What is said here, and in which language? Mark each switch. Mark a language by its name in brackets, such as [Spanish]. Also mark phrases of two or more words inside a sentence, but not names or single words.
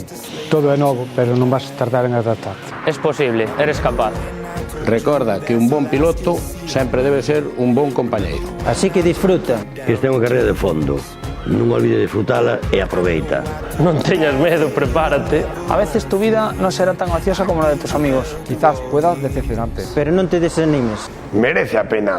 [Galician] Todo é novo, pero non vas tardar en adaptarte. [Spanish] Es posible, eres capaz. [Galician] Recorda que un bon piloto sempre debe ser un bon compañeiro. [Spanish] Así que disfruta. [Galician] Esta é unha carreira de fondo. Non olvide disfrutala e aproveita. Non teñas medo, prepárate. [Spanish] A veces tu vida no será tan graciosa como la de tus amigos. Quizás pueda decepcionarte. [Galician] Pero non te desanimes. Merece a pena.